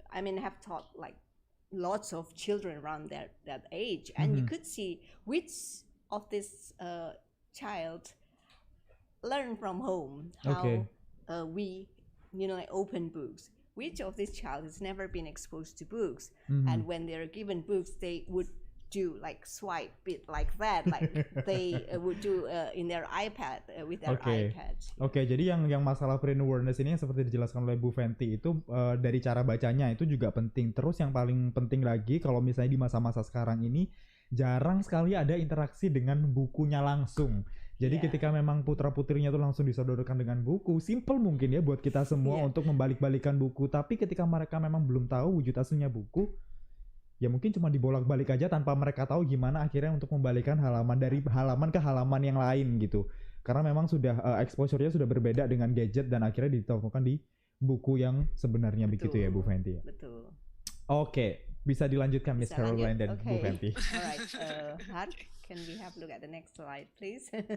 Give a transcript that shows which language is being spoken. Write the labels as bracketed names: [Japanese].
[English] I mean, have taught like lots of children around that age, and you could see which of this child learn from home how we like open books, which of this child has never been exposed to books, and when they're given books they would do like swipe it like that, like they would do in their iPad with their iPad. [Indonesian] Jadi yang masalah print awareness ini yang seperti dijelaskan oleh Bu Fenty itu dari cara bacanya itu juga penting. Terus yang paling penting lagi kalau misalnya di masa-masa sekarang ini jarang sekali ada interaksi dengan bukunya langsung. Jadi ketika memang putra-putrinya tuh langsung disodorkan dengan buku, simple mungkin ya buat kita semua untuk membalik-balikan buku. Tapi ketika mereka memang belum tahu wujud aslinya buku, ya mungkin cuma dibolak-balik aja tanpa mereka tahu gimana akhirnya untuk membalikan halaman dari halaman ke halaman yang lain gitu. Karena memang sudah exposure-nya sudah berbeda dengan gadget dan akhirnya ditemukan di buku yang sebenarnya. Begitu ya Bu Fenty. Betul. Oke, bisa dilanjutkan Miss Caroline dan Bu Fenty. [English] Alright, Har, can we have a look at the next slide, please?